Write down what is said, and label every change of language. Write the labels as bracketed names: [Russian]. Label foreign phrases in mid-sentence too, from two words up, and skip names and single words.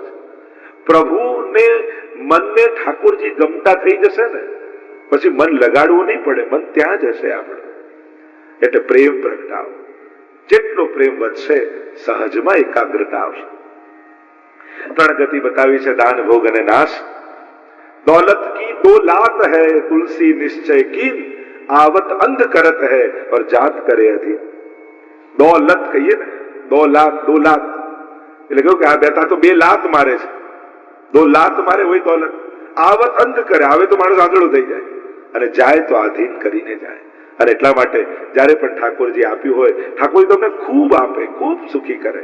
[Gujarati] પ્રભુને મનને ઠાકોરજી ગમતા થઈ જશે ને પછી મન લગાડવું નહીં પડે, મન ત્યાં જ હશે આપણે. એટલે પ્રેમ પ્રગટાવો. જેટલો પ્રેમ વધશે સહજમાં એકાગ્રતા આવશે. 3 ગતિ બતાવી છે, દાન, ભોગ અને નાશ. [Hindi] દौलत की 2 लात है तुलसी निश्चय कीन, आवत अंध करत है और जात करे अधीन. [Gujarati] દौલત કહીએ ને, 2 લાત એટલે કેવું કે આ બેટા તો 2 લાત મારે છે, 2 લાત મારે હોય દौलत. આવત અંધ કરે, આવે તો માણસ આંધળો થઈ જાય, અને જાય તો આધીન કરીને જાય. અને એટલા માટે જયારે પણ ઠાકોરજી આપ્યું હોય, ઠાકોરજી તમને ખૂબ આપે, ખૂબ સુખી કરે.